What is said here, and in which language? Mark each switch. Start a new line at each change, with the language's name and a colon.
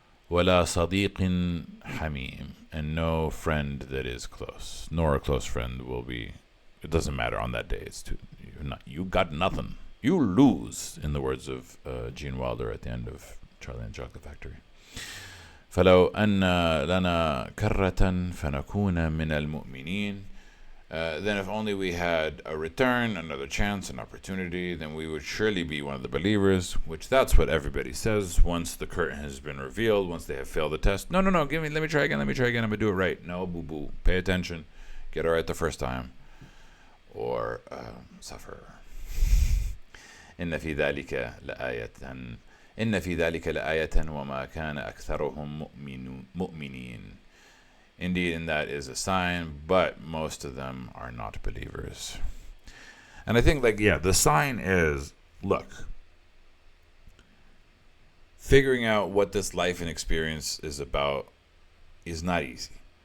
Arabic: ولا صديق حميم.
English: And no friend that is close, nor a close friend will be. It doesn't matter on that day. You got nothing. You lose, in the words of Gene Wilder at the end of Charlie and the Chocolate Factory.
Arabic: فلو أن لنا كرة فنكون من المؤمنين.
English: Then if only we had a return, another chance, an opportunity, then we would surely be one of the believers, which that's what everybody says once the curtain has been revealed, once they have failed the test. No, let me try again, I'm going to do it right. No, boo-boo, pay attention, get it right the first time, or suffer.
Arabic: إن في ذلك لآية وما كان أكثرهم مؤمنين.
English: Indeed, in that is a sign, but most of them are not believers. And I think, the sign is, look, figuring out what this life and experience is about is not easy.